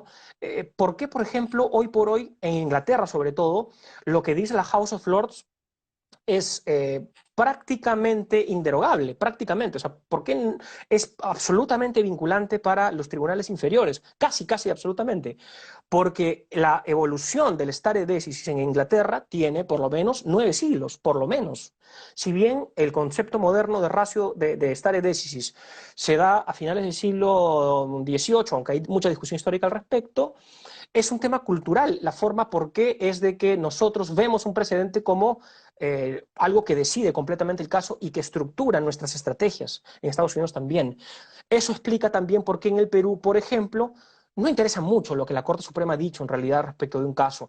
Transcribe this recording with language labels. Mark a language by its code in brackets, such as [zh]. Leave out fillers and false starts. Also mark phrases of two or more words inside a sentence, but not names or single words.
[es] ¿Por qué, por ejemplo, hoy por hoy, en Inglaterra sobre todo, lo que dice la House of Lords es prácticamente inderogable, prácticamente, o sea, porque es absolutamente vinculante para los tribunales inferiores, casi absolutamente, porque la evolución del [la] stare decisis [es] en Inglaterra tiene por lo menos 9 siglos, por lo menos. Si bien el concepto moderno de ratio de [la] stare decisis [es] se da a finales del siglo XVIII, aunque hay mucha discusión histórica al respecto, es un tema cultural. La forma por qué es de que nosotros vemos un precedente como algo que decide completamente el caso y que estructura nuestras estrategias. En Estados Unidos también. Eso explica también por qué en el Perú, por ejemplo, no interesa mucho lo que la Corte Suprema ha dicho en realidad respecto de un caso.